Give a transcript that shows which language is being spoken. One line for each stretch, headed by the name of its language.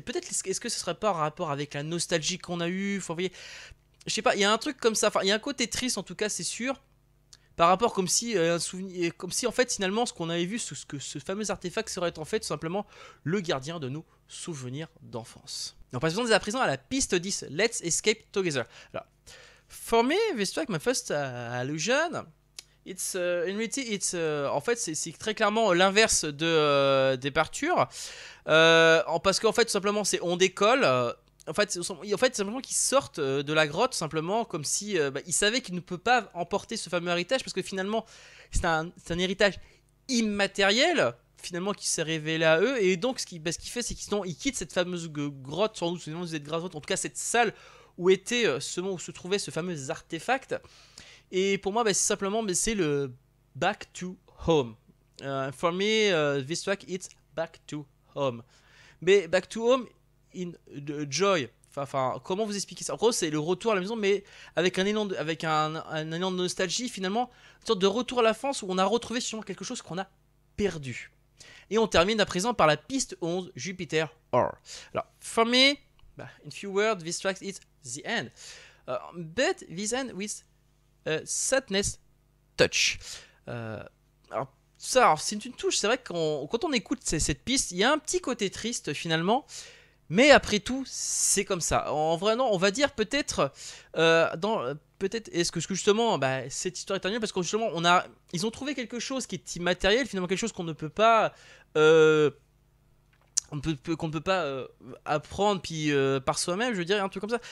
French: Peut-être est-ce que ce serait pas en rapport avec la nostalgie qu'on a eue. Vous voyez, je sais pas, il y a un truc comme ça. Enfin, il y a un côté triste en tout cas, c'est sûr. Par rapport comme si un souvenir, comme si en fait finalement ce qu'on avait vu, ce fameux artefact serait en fait tout simplement le gardien de nos souvenirs d'enfance. On passe à présent à la piste 10, Let's Escape Together.
English: Alors, for me, this track, my first illusion. It's in reality,
French: en fait, c'est très clairement l'inverse de Departure, parce qu'en fait, tout simplement, on décolle. En fait, c'est simplement qu'ils sortent de la grotte, simplement, comme si ils savaient qu'ils ne peuvent pas emporter ce fameux héritage, parce que finalement, c'est un héritage immatériel, finalement, qui s'est révélé à eux, et donc, ce qu'il fait, c'est qu'ils quittent cette fameuse grotte, sans doute, en tout cas, cette salle où se trouvait ce fameux artefact. Et pour moi, c'est simplement, c'est le back to home.
English: For me, this track, it's back to home. Mais back to home in joy.
French: Enfin, comment vous expliquer ça? En gros, c'est le retour à la maison, mais avec un élan de nostalgie, finalement, une sorte de retour à l'enfance où on a retrouvé sûrement quelque chose qu'on a perdu. Et on termine à présent par la piste 11, Jupiter Or.
English: Alors, for me, in few words, this track is the end. But this end with sadness touch.
French: Alors, c'est une touche. C'est vrai que quand on écoute cette piste, il y a un petit côté triste finalement. Mais après tout, c'est comme ça. En vrai, non, on va dire peut-être est-ce que justement, cette histoire est annulée parce que justement, ils ont trouvé quelque chose qui est immatériel, finalement quelque chose qu'on ne peut pas, qu'on ne peut pas apprendre puis par soi-même. Je veux dire un truc comme ça.